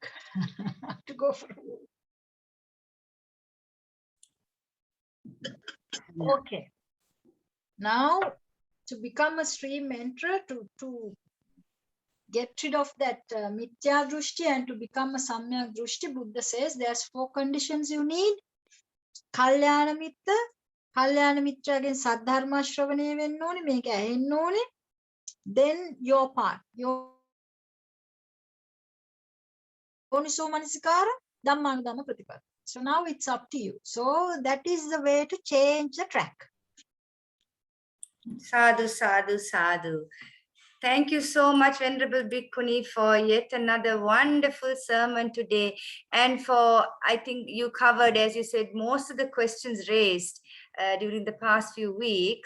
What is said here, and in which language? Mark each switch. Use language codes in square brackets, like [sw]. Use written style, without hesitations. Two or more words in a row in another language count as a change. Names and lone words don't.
[en] To go for a walk. Okay. Now, to become a stream enterer, to get rid of that [sa] mithya drushti [en] and to become a [sa] samyak drushti, [en] Buddha says there's 4 conditions you need. [si] කල්‍යාණ මිත්‍රයන්ගෙන් සද්ධර්ම ශ්‍රවණය වෙන්න ඕනේ, මේක ඇහෙන්න ඕනේ. [en] Then your part, your [pi] yoniso manasikara, dhammanuddhamma pratipada. [en] So now it's up to you. So that is the way to change the track. [pi] Sadhu, sadhu, sadhu. [en] Thank you so much, Venerable Bhikkhuni, for yet another wonderful sermon today. And for, I think you covered, as you said, most of the questions raised during the past few weeks.